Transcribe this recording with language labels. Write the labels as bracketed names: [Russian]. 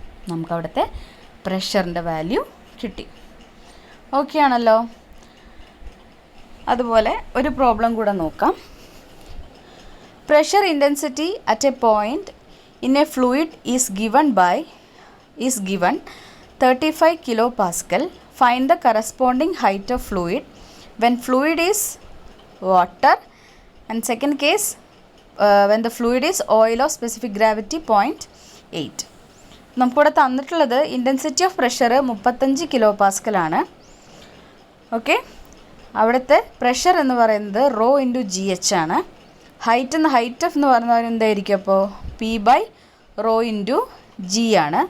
[Malayalam] നമുക്ക് അവിടുത്തെ പ്രഷറിൻ്റെ വാല്യൂ കിട്ടി. ഓക്കെ ആണല്ലോ. അതുപോലെ ഒരു പ്രോബ്ലം കൂടെ നോക്കാം. [English] Pressure intensity at a point in a fluid is given 35 kilopascal. Find the corresponding height of fluid when fluid is water, and second case when the fluid is oil of specific gravity 0.8. [Malayalam] നമുക്കിവിടെ തന്നിട്ടുള്ളത് intensity of pressure 35 kPa ആണ്. Okay, അവിടുത്തെ pressure എന്ന് പറയുന്നത് rho into G H ആണ്. Height എന്ന് പറയുന്നത് എന്തായിരിക്കും? അപ്പോൾ P by rho into G ആണ്.